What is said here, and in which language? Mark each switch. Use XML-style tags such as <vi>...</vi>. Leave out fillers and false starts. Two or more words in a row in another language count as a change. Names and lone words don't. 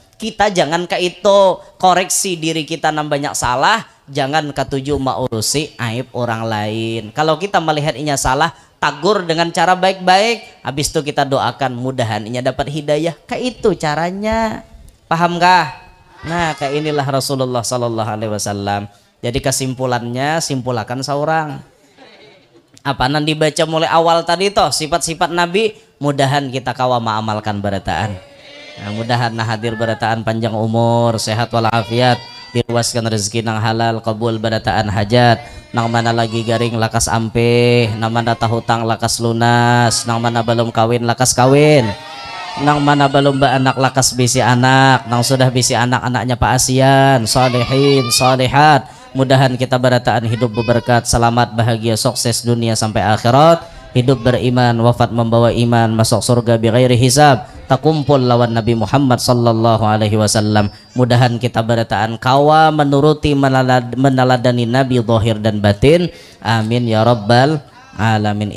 <bjn>Kita jangan ke itu koreksi diri kita nam banyak salah, jangan ketujuh maurusi aib orang lain. Kalau kita melihat inya salah, tagur dengan cara baik-baik, habis itu kita doakan mudahan inya dapat hidayah. Kayak itu caranya. Paham kah? Nah, kayak inilah Rasulullah</bjn> <ar>صلى الله عليه وسلم.</ar> <bjn>Jadi kesimpulannya simpulakan seorang. Apa nan dibaca mulai awal tadi toh sifat-sifat Nabi, mudahan kita kawa maamalkan barataan. Nah, mudahan hadir barataan panjang umur, sehat walafiat, diluaskan rezeki nang halal, kabul barataan hajat, nang mana lagi garing lakas ampe, nang mana tahutang lakas lunas, nang mana belum kawin lakas kawin. nang mana belum anak lakas bisi anak, nang sudah bisi anak-anaknya Pak Asian, solehin, solehat. Mudahan kita berataan hidup berberkat, selamat, bahagia, sukses dunia sampai akhirat. Hidup beriman, wafat membawa iman, masuk surga</bjn> <ar>بغير حساب,</ar> <bjn>takumpul lawan Nabi Muhammad</bjn> <ar>صلى الله عليه وسلم.</ar> <bjn>Mudahan kita berataan kawa menuruti meneladani Nabi zahir dan batin.</bjn> <ar>آمين يا رب العالمين.</ar>